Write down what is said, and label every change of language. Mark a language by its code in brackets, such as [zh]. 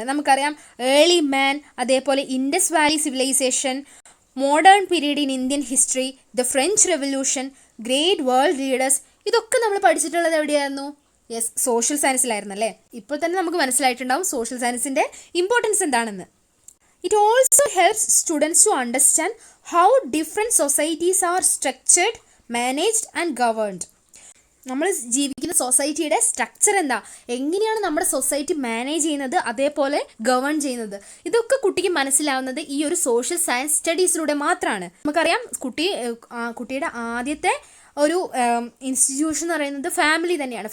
[ml] നമുക്കറിയാം ഏർലി മാൻ, അതേപോലെ Indus Valley civilisation, modern period in Indian history, the French revolution, great world leaders, ഇതൊക്കെ നമ്മൾ പഠിച്ചിട്ടുള്ളത് എവിടെയായിരുന്നു? യെസ്, സോഷ്യൽ സയൻസിലായിരുന്നു അല്ലേ. ഇപ്പോൾ തന്നെ നമുക്ക് മനസ്സിലായിട്ടുണ്ടാവും സോഷ്യൽ സയൻസിൻ്റെ ഇമ്പോർട്ടൻസ് എന്താണെന്ന്. [en] It also helps students to understand how different societies are structured, managed and governed. [ml] നമ്മൾ ജീവിക്കുന്ന സൊസൈറ്റിയുടെ സ്ട്രക്ചർ എന്താ, എങ്ങനെയാണ് നമ്മുടെ സൊസൈറ്റി മാനേജ് ചെയ്യുന്നത്, അതേപോലെ ഗവേൺ ചെയ്യുന്നത്, ഇതൊക്കെ കുട്ടിക്ക് മനസ്സിലാവുന്നത് ഈ ഒരു സോഷ്യൽ സയൻസ് സ്റ്റഡീസിലൂടെ മാത്രമാണ്. നമുക്കറിയാം കുട്ടിയുടെ ആദ്യത്തെ ഒരു ഇൻസ്റ്റിറ്റ്യൂഷൻ എന്ന് പറയുന്നത് ഫാമിലി തന്നെയാണ്.